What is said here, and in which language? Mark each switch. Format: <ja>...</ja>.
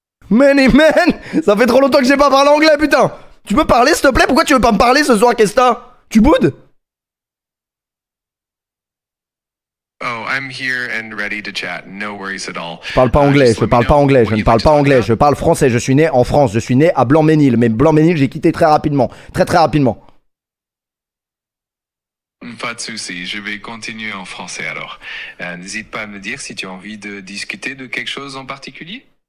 <en>Many man,</en> <fr>ça fait trop longtemps que j'ai pas parlé anglais, putain. Tu peux parler s'il te plaît? Pourquoi tu veux pas me parler ce soir, qu'est-ce que t'as? Tu boudes?</fr> <en>Oh, I'm here and ready to chat. No worries at all.</en> <fr>Je parle pas anglais, je parle pas anglais, je ne parle pas anglais, je parle français, je suis né en France, je suis né à Blanc-Ménil, mais Blanc-Ménil j'ai quitté très rapidement, très rapidement. Pas de souci, je vais continuer en français alors. N'hésite pas à me dire si tu as envie de discuter de quelque chose en particulier.</fr>